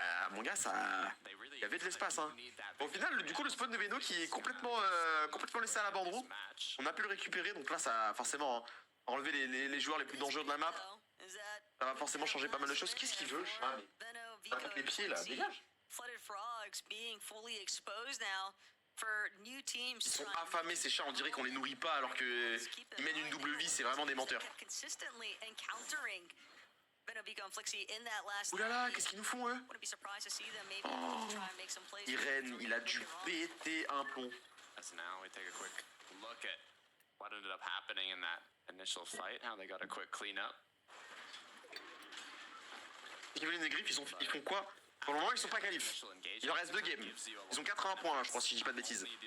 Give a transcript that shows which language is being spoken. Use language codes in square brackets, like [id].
[fr] Mon gars, ça, il y avait de l'espace. Hein. Au final, du coup, le spawn de Veno qui est complètement laissé à l'abandon. On a pu le récupérer, donc là, ça a forcément enlevé les joueurs les plus dangereux de la map. Ça va forcément changer pas mal de choses. Qu'est-ce qu'il veut? Ça tape les pieds là, dégage. [en] Flooded Frogs being fully exposed now. for new teams. [fr] Ils sont affamés ces chats, on dirait qu'on les nourrit pas alors que ils mènent une double vie, c'est vraiment des menteurs. [en] Consistently encountering Benevico and Flixie in that last. [fr] Oulala, qu'est-ce qu'ils nous font eux? [en] Wouldn't be surprised to see them maybe Oh. try and make some plays. [fr] Irene, il a dû péter un plomb. [en] As now we take a quick look at what ended up happening in that initial fight, how they got a quick cleanup. [fr] Kevin et Griff, ils font quoi? Pour le moment, ils sont pas qualifs. Il leur reste 2 games. Ils ont 80 points, là, je crois, si je dis pas de bêtises.